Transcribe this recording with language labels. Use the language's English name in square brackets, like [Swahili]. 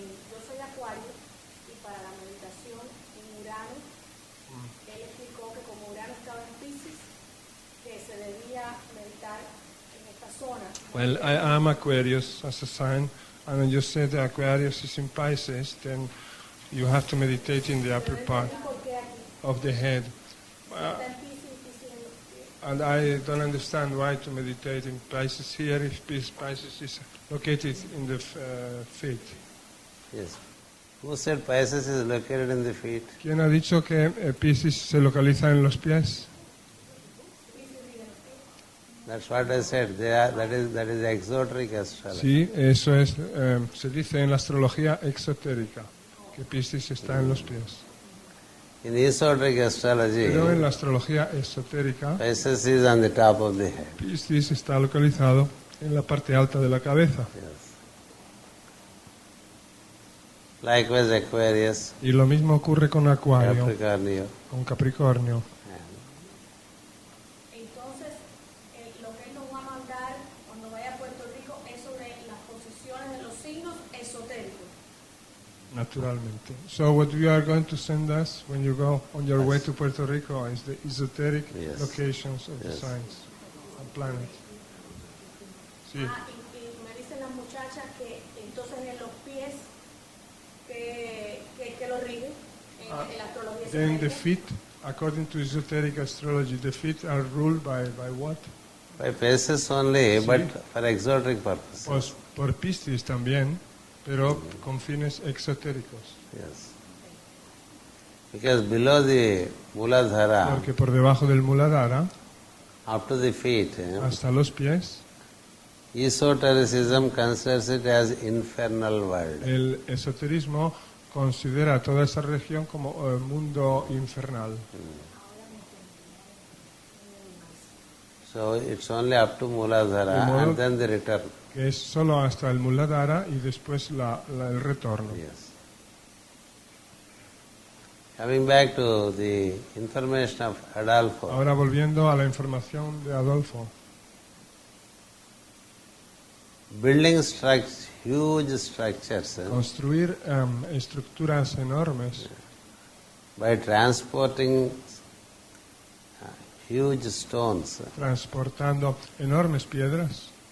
[Spanish] Yo soy Acuario y para la meditación en Urano, él explicó que como Urano estaba en Piscis, que se debía meditar en esta zona. [English] Well, I am Aquarius as a sign, and you said that Aquarius is in Pisces, then you have to meditate in the upper part [Spanish] ¿Por qué aquí? [English] of the head. [Spanish] Está en Piscis en los pies. [English] And I don't understand why to meditate in Pisces here if Pisces is located in the feet. Yes. Who said Pisces is located in the feet? [Spanish] ¿Quién ha dicho que Pisces se localiza en los pies? [English] That's what I said. That is exoteric astrology. [Spanish] Sí, eso es, se dice en la astrología exotérica, que Piscis está en los pies. [English] In esoteric astrology, [Spanish] Pero en la astrología esotérica, [English] Pisces is on the top of the head. [Spanish] Piscis está localizado en la parte alta de la cabeza. [English] Yes. Likewise, Aquarius, [Spanish] Y lo mismo ocurre con Acuario, Capricornio. con Capricornio. Entonces, lo que él nos va a mandar cuando vaya a Puerto Rico es sobre las posiciones de los signos esotéricos. Naturalmente. [English] So what you are going to send us when you go on your way to Puerto Rico is the esoteric Yes. locations of the Yes. signs and planets. [Spanish] Sí. Y me dicen las muchachas que entonces en los pies que lo rigen en la astrología [English] Then the [Spanish] esotérica. [English] feet, according to esoteric astrology, the feet are ruled by what? By Pisces only, [Spanish] Sí. [English] but for exoteric purposes. [Spanish] Pues por Piscis también, pero con fines exotéricos. [English] Yes. Because below the Muladhara, [Spanish] Porque por debajo del Muladhara, [English] up to the feet, [Spanish] hasta los pies, [English] esotericism considers it as infernal world. [Spanish] el esoterismo considera toda esa región como mundo infernal. [English] So it's only up to Muladhara [Spanish] De modo- [English] and then the return. [Spanish] Que es solo hasta el Muladhara y después el retorno. [English] Yes. Coming back to the information of Adolfo, [Spanish] Ahora volviendo a la información de Adolfo. [English] building huge structures [Spanish] Construir estructuras enormes [English] by transporting huge stones [Spanish] transportando enormes piedras